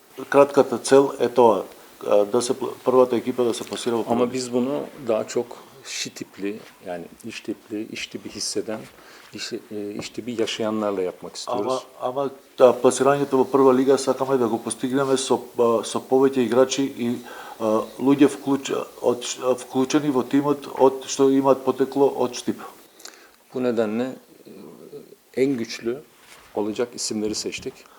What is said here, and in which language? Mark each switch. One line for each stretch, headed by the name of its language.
Macedonian: Кратката цел е тоа да се првата екипа да се пласира во првата
Turkish: Ama
Macedonian: лига.
Turkish: biz bunu daha çok şi tipli yani iş tipi hisseden, iş tipi yaşayanlarla yapmak istiyoruz.
Macedonian: Ама пласирањето во прва лига сакаме да го постигнеме со повеќе играчи и луѓе вклучени во тимот што имаат потекло од Штип.
Turkish: Bu nedenle en güçlü olacak isimleri seçtik.